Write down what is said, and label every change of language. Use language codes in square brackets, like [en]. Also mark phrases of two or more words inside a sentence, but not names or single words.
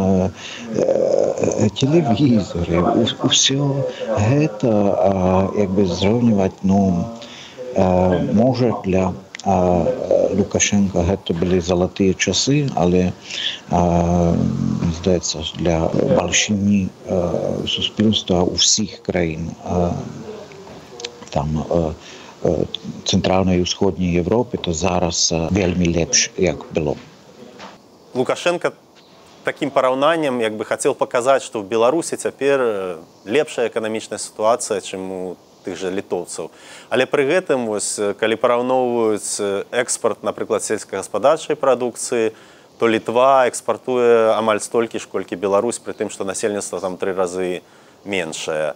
[uk] телевізори, усе це, якби зрівнювати, ну, може для Лукашенка це були золоті часи, але, здається, для більшини суспільства у всіх країн, там, Центральної і Усходньої Європи, то зараз [be] вельмі лепш, [uk] як було. [be] Лукашенко таким параўнаннем як бы хацеў паказаць, што ў Беларусі цяпер лепшая эканамічная сітуацыя, чым у тых жа літоўцаў. Але пры гэтым, вось, калі параўноўваюць экспарт, напрыклад, сельскагаспадарчай прадукцыі, то Літва экспартуе амаль столькі ж, колькі Беларусь, пры тым, што насельніцтва там 3 разы меншая.